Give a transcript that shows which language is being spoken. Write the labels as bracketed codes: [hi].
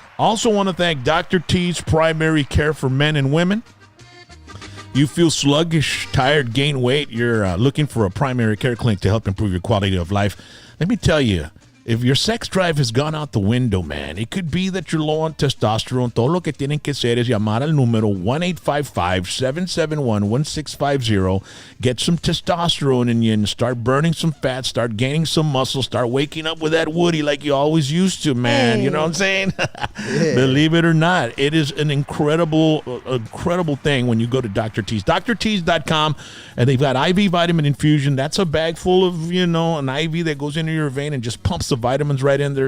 [en] Also want to thank Dr. T's Primary Care for Men and Women. You feel sluggish, tired, gain weight, you're looking for a primary care clinic to help improve your quality of life. Let me tell you, if your sex drive has gone out the window, man, it could be that you're low on testosterone. [es] Todo lo que tienen que hacer es llamar al número 1-855-771-1650. [en] Get some testosterone in you and start burning some fat, start gaining some muscle, start waking up with that Woody like you always used to, man. Hey. You know what I'm saying? Believe it or not, it is an incredible thing when you go to Dr. T's. DrT's.com, and they've got IV vitamin infusion. That's a bag full of, an IV that goes into your vein and just pumps the vitamins right in there.